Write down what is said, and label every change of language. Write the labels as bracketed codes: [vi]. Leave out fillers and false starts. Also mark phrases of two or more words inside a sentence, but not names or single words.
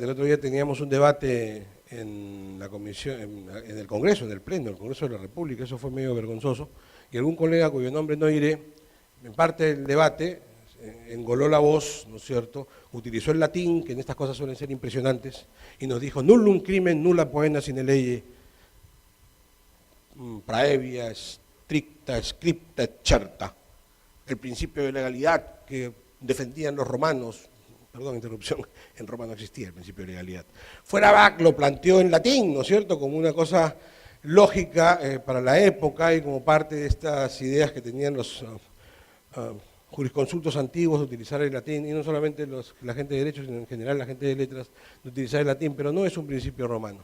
[es] El otro día teníamos un debate en la comisión, en el Congreso, en el Pleno del Congreso de la República, eso fue medio vergonzoso, y algún colega cuyo nombre no diré, en parte del debate, engoló la voz, ¿no es cierto?, utilizó el latín, que en estas cosas suelen ser impresionantes, y nos dijo, [la] nullum crimen, nulla poena sine lege, praevia, stricta, scripta, et certa. [es] El principio de legalidad que defendían los romanos, perdón, interrupción, en Roma no existía el principio de legalidad. Feuerbach lo planteó en latín, ¿no es cierto?, como una cosa lógica para la época y como parte de estas ideas que tenían los jurisconsultos antiguos de utilizar el latín, y no solamente la gente de derecho, sino en general la gente de letras, de utilizar el latín, pero no es un principio romano.